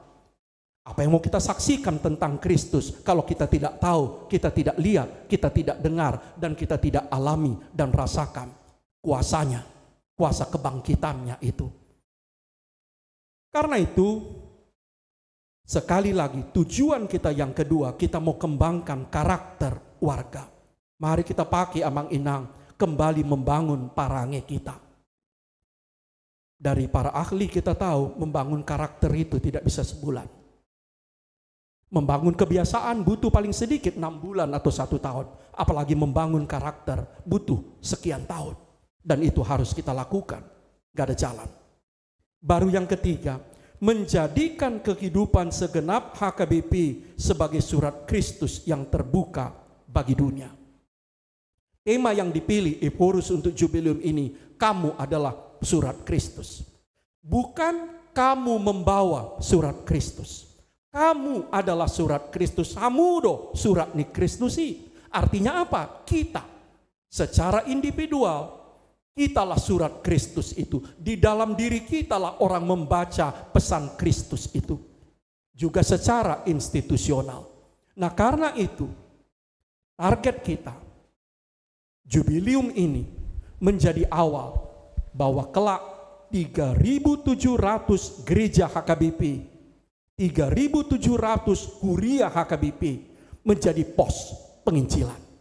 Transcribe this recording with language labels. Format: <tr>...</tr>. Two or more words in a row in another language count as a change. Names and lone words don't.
<id>Apa yang mau kita saksikan tentang Kristus kalau kita tidak tahu, kita tidak lihat, kita tidak dengar, dan kita tidak alami dan rasakan kuasanya, kuasa kebangkitannya itu. Karena itu, sekali lagi tujuan kita yang kedua, kita mau kembangkan karakter warga. Mari kita pakai</id> <bbc>amang inang,</bbc> <id>kembali membangun parange kita. Dari para ahli kita tahu, membangun karakter itu tidak bisa sebulan. Membangun kebiasaan butuh paling sedikit 6 bulan atau 1 tahun. Apalagi membangun karakter butuh sekian tahun. Dan itu harus kita lakukan. Gak ada jalan. Baru yang ketiga, menjadikan kehidupan segenap HKBP sebagai surat Kristus yang terbuka bagi dunia. Tema yang dipilih Ephorus untuk jubileum ini, kamu adalah surat Kristus. Bukan kamu membawa surat Kristus. Kamu adalah surat Kristus.</id> <bbc>Hamudo surat ni Kristusi.</bbc> <id>Artinya apa? Kita secara individual, kitalah surat Kristus itu. Di dalam diri kitalah orang membaca pesan Kristus itu. Juga secara institusional. Nah karena itu, target kita, jubileum ini menjadi awal bahwa kelak 3.700 gereja HKBP, 3.700 kuria HKBP menjadi pos penginjilan.</id>